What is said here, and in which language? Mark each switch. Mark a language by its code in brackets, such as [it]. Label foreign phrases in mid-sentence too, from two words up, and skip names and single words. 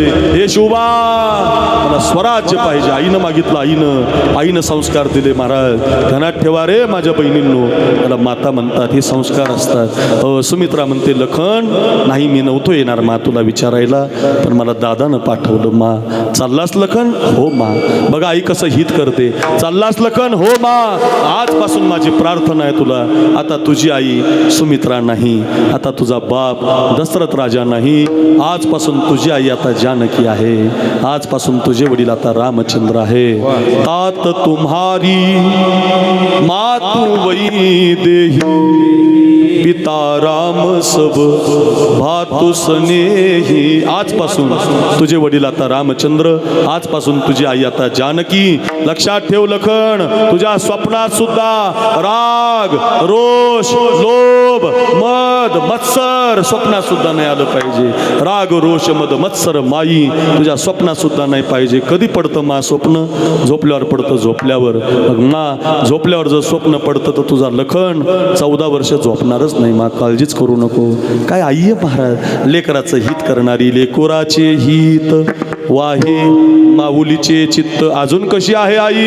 [mr] हे शिवबा, मला स्वराज्य पाहिजे. आईनं मागितलं, आईनं संस्कार दिले महाराज. ध्यानात ठेवा रे माझ्या बहिणींनो, त्याला माता म्हणतात, हे संस्कार असतात. सुमित्रा म्हणते, लखन नाही, मी नव्हतो येणार मा तुला विचारायला, पण मला दादानं पाठवलं. मा चाललास लखन? हो मा. बघा आई कसं हित करते. चाललास लखन? हो मा. आजपासून माझी प्रार्थना आहे तुला, आता तुझी आई सुमित्रा नाही, आता तुझा बाप दशरथ राजा नाही, आजपासून तुझी आई आता जानकी आहे, आजपासून तुझे वडील आता रामचंद्र आहे. [awa] तात तुम्हारी मातु वही देही, पिता राम सब भातु स्नेही. [mr] आजपासून तुझे वडील आता रामचंद्र, आजपासून तुझी आई आता जानकी. लक्षात ठेव लखन, तुझ्या स्वप्नात सुद्धा राग, रोष, लोभ, मद, मत्सर स्वप्नात सुद्धा नाही आलं पाहिजे. राग, रोष, मद, मत्सर माई तुझ्या स्वप्नात सुद्धा नाही पाहिजे. कधी पडतं मा स्वप्न? झोपल्यावर पडतं. झोपल्यावर मग मा झोपल्यावर जर स्वप्न पडतं तर तुझा लखन 14 वर्ष झोपणारच नाही. मा काळजीच करू नको. काय आई आहे महाराज, लेकराचं हित करणारी. लेकोराचे हित वाहे माऊलीचे चित्त. अजून कशी आहे आई?